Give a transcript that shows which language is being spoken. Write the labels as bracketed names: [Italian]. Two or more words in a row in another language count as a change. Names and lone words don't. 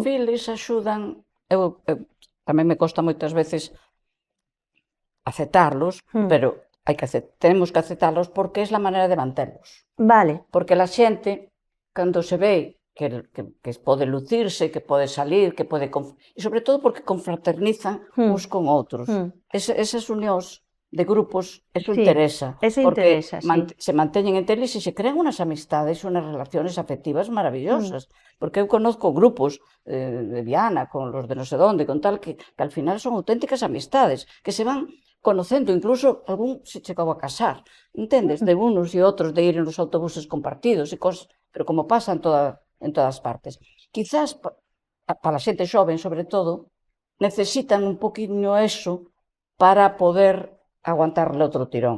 [Galician] desfiles axudan, eu tamén me costa moitas veces aceptarlos, pero temos que aceptarlos porque é a maneira de manterlos. vale, Porque a xente, cando se ve que pode lucirse, que pode salir, que pode... E sobre todo porque confraternizan uns con outros. Esas unións de grupos, eso sí, interesa. eso Porque interesa, sí. se manteñen entre eles e se crean [Spanish] unas amistades, unas relaciones afectivas maravillosas. Porque eu conozco grupos de Viana, con los de no sé dónde, con tal, que al final son auténticas amistades, que se van conocendo, incluso algún [Galician] se chegou a casar, entendes? [Spanish] De unos e outros, de ir en los autobuses compartidos e cosas, pero como pasa en todas partes. [Galician] Quizás para a xente xoven, sobre todo, necesitan un poquinho [Spanish] eso para poder aguantarle [Galician] outro tirón.